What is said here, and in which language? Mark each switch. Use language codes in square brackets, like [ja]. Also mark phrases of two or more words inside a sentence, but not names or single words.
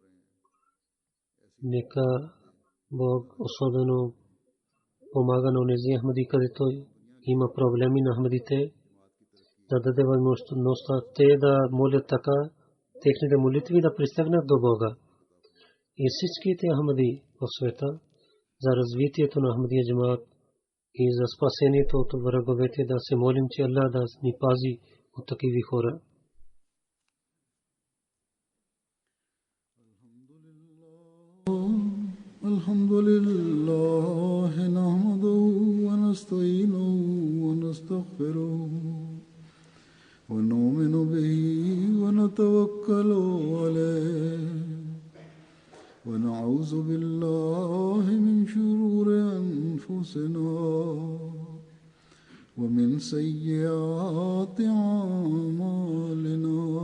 [bg] Нека Бог особено помага на онези Ахмади, където има проблеми на Ахмадите, да даде възможността те да молят така, техните молитви да пристигнат до Бога. И всичките Ахмади в света, за развитието на Ахмадия джамаат и за спасението от враговете, да се молим, че Аллах да ни пази от такива хора. [ar] الحمد لله نحمده ونستعينه ونستغفره ونؤمن به ونتوكل عليه ونعوذ بالله من شرور أنفسنا ومن سيئات أعمالنا